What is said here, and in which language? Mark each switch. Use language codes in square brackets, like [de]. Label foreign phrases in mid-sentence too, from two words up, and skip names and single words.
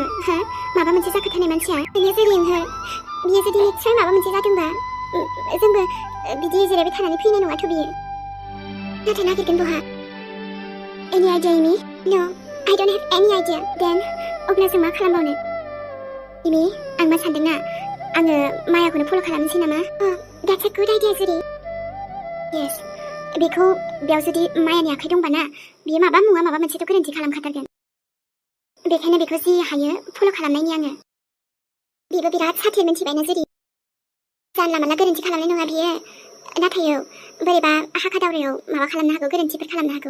[brx] माबा मोनसे जाखाथारनाय मानसिया। बेनो जुरि बियो जुदि निस्सय माबा मोनसे जादोंबा जोंबो बिदि जिरायबाय थानानै फैनाय नङाथ' बियो। नाथाय नागिरगोन बहा? [en] any idea [brx] इमि? [en] No I don't have any idea. Then [brx] अब्ला जों मा खालामबावनो? इमि आं मा सानदोंना आङो मायाखौनो फल' खालामनोसै नामा? [en] That's a good idea जुरि। [brx] Yes बेखौ बेयाव जुदि मायानि आखाइ दंबा ना बियो माबा मुवा माबा मोनसेथ' गोरोन्थि खालामखाथारगोन। बेखायनो बेखौ जि हायो फल' खालामनायनि आङो। बेबो बिराद साथि मिन्थिबायना जुदि जानला मानला गोरोन्थि खालामनाय नङा बियो। नाथाय बोरैबा हाखा दावरायाव माबा खालामनो हागौ, गोरोन्थिफोर खालामनो हागौ।